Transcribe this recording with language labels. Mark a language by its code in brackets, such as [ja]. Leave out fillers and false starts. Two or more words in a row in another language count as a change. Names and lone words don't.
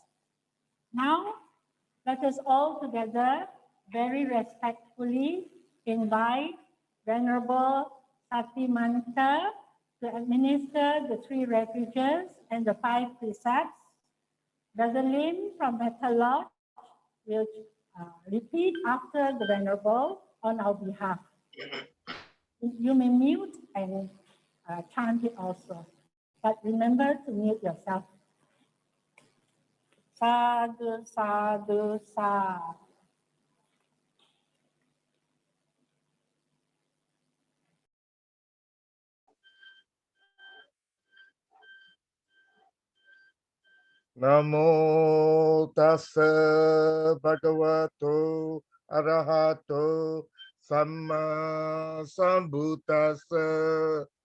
[en] Now, let us all together very respectfully invite Venerable Satimanta to administer the 3 refuges and the 5 precepts. Brother Leng from Metta Lodge will repeat after the Venerable on our behalf. You may mute and chant it also, but remember to mute yourself. [pi] Sadhu, sadhu, sadhu. Namo tassa bhagavato arahato samma sambuddhassa.